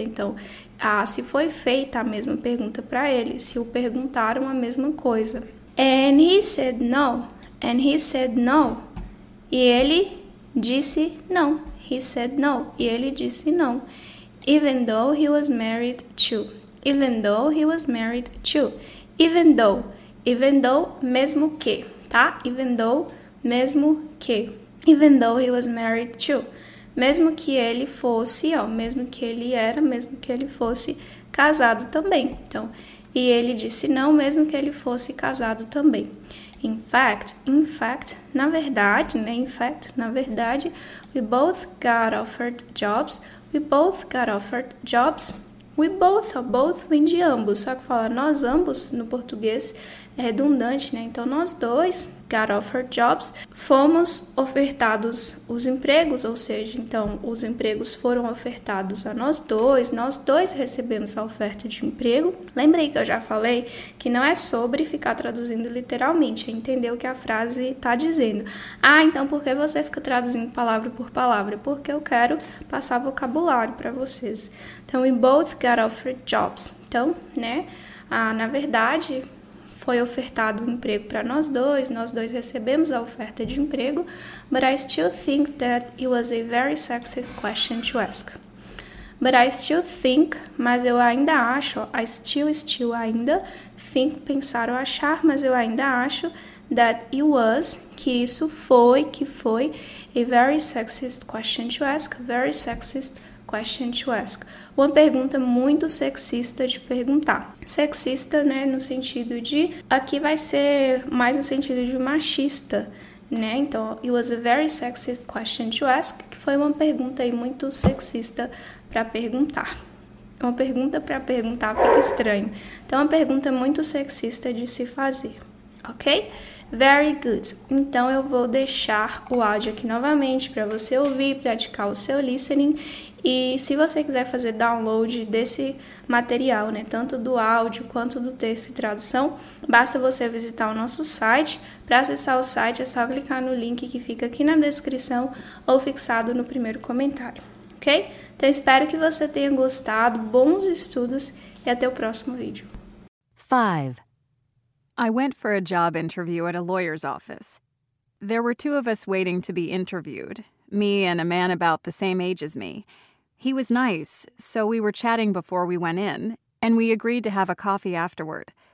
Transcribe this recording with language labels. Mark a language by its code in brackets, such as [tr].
[pt] Então, se foi feita a mesma pergunta para ele, se o perguntaram a mesma coisa. [en] And he said no, and he said no, [pt] e ele disse não. [en] He said no, [pt] e ele disse não. [en] Even though he was married to. Even though he was married to. Even though, [pt] mesmo que, tá? [en] Even though, [pt] mesmo que. [en] Even though he was married to. [pt] Mesmo que ele fosse, mesmo que ele era, mesmo que ele fosse casado também. Então, e ele disse não, mesmo que ele fosse casado também. [en] In fact, [pt] na verdade, né? [en] In fact, [pt] na verdade, [en] we both got offered jobs. We both got offered jobs. We both [pt] vem de ambos, só que fala nós ambos no português é redundante, né? Então, nós dois, [en] got offered jobs, [pt] fomos ofertados os empregos, ou seja, então, os empregos foram ofertados a nós dois recebemos a oferta de emprego. Lembrei que eu já falei que não é sobre ficar traduzindo literalmente, é entender o que a frase está dizendo. Então por que você fica traduzindo palavra por palavra? Porque eu quero passar vocabulário para vocês. [en] Então, we both got offered jobs. [pt] Então, né, na verdade, foi ofertado um emprego para nós dois recebemos a oferta de emprego, [en] but I still think that it was a very sexist question to ask. But I still think, [pt] mas eu ainda acho, [en] I still [pt] ainda, [en] think, [pt] pensar ou achar, [en] mas eu ainda acho, that it was, [pt] que foi, [en] a very sexist question to ask, very sexist question to ask. [pt] Uma pergunta muito sexista de perguntar. Sexista, né, no sentido de... Aqui vai ser mais no sentido de machista, né? Então, [en] it was a very sexist question to ask, [pt] que foi uma pergunta aí muito sexista para perguntar. Uma pergunta para perguntar fica estranho. Então, é uma pergunta muito sexista de se fazer, ok? [en] Very good. [pt] Então, eu vou deixar o áudio aqui novamente para você ouvir, praticar o seu listening. E se você quiser fazer download desse material, né, tanto do áudio quanto do texto e tradução, basta você visitar o nosso site. Para acessar o site, é só clicar no link que fica aqui na descrição ou fixado no primeiro comentário, ok? Então, espero que você tenha gostado, bons estudos e até o próximo vídeo. [en] 5. I went for a job interview at a lawyer's office. There were two of us waiting to be interviewed, me and a man about the same age as me. He was nice, so we were chatting before we went in, and we agreed to have a coffee afterward.